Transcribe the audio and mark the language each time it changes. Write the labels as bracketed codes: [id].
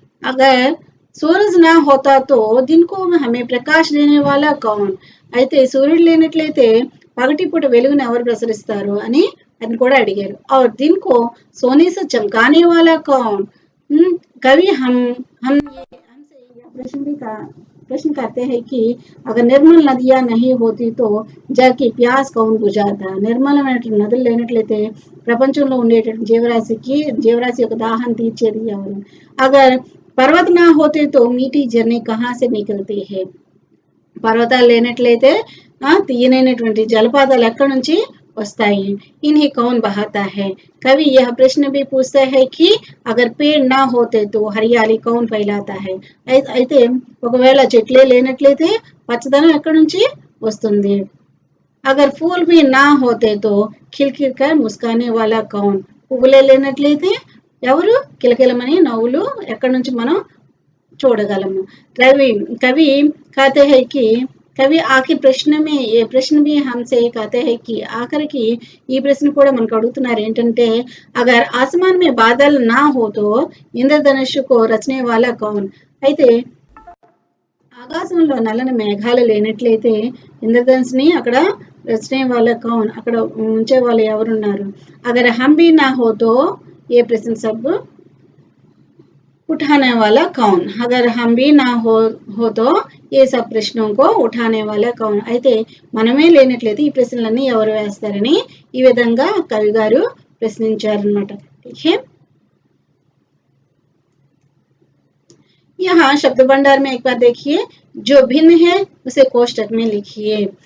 [hi] अगर सूरज ना होता तो दिन को हमें प्रकाश देने वाला कौन, [te] అయితే సూర్యుడు లేనట్లయితే పగటిపూట వెలుగును ఎవరు ప్రసరిస్తారు అని కూడా అడిగారు. [hi] और दिन को सोने से चमकाने वाला कौन. कवि हमसे यह प्रश्न भी प्रश्न कहते हैं कि अगर निर्मल नदियां नहीं होती तो जग की प्यास कौन बुझाता. [te] నిర్మలమైనటువంటి నదులు లేనట్లయితే ప్రపంచంలో ఉండేటువంటి జీవరాశి యొక్క దాహం తీర్చేది ఎవరు. [hi] అగర్ పర్వత నా హోతే తో మీఠీ జర్నీ కహా సే నికల్తీ హై. [te] పర్వతాలు లేనట్లయితే తీయనైనటువంటి జలపాతాలు ఎక్కడి నుంచి వస్తాయి. [hi] इन्हें कौन बहाता है. कवि यह प्रश्न भी पूछता है कि अगर पेड़ ना होते तो हरियाली कौन फैलाता है. [te] అయితే ఒకవేళ చెట్లే లేనట్లయితే పచ్చదనం ఎక్కడి నుంచి వస్తుంది. [hi] अगर फूल भी ना होते तो खिलखिल कर मुस्काने वाला कौन. [te] పువ్వులే లేనట్లయితే ఎవరు కిలకిలమని నవ్వులు ఎక్కడి నుంచి మనం చూడగలము. [hi] कवि कहते हैं कि कवि आखिर प्रश्न में ये प्रश्न भी हमसे कहते हैं कि [te] ఆఖరికి ఈ ప్రశ్న కూడా మనకు అడుగుతున్నారు ఏంటంటే [hi] अगर आसमान में बादल ना हो तो इंद्रधनुष को रचने वाला कौन. [te] అయితే ఆకాశంలో నల్లని మేఘాలు లేనట్లయితే ఇంద్రధనుస్ని అక్కడ రచనే వాళ్ళ కౌన్ అక్కడ ఉంచే వాళ్ళు ఎవరున్నారు. [hi] अगर हम भी ना हो तो ये प्रश्न सब उठाने वाला कौन. अगर हम भी ना हो तो ये सब ప్రశ్నों को उठाने वाला कौन. [te] అయితే మనమే లేనట్లయితే ఈ ప్రశ్నలన్నీ ఎవరు వేస్తారని ఈ విధంగా కవి గారు ప్రశ్నించారన్నమాట. [hi] ठीक है. यहाँ शब्द भंडार में एक बार देखिए. जो भिन्न है उसे कोष्टक में लिखिए.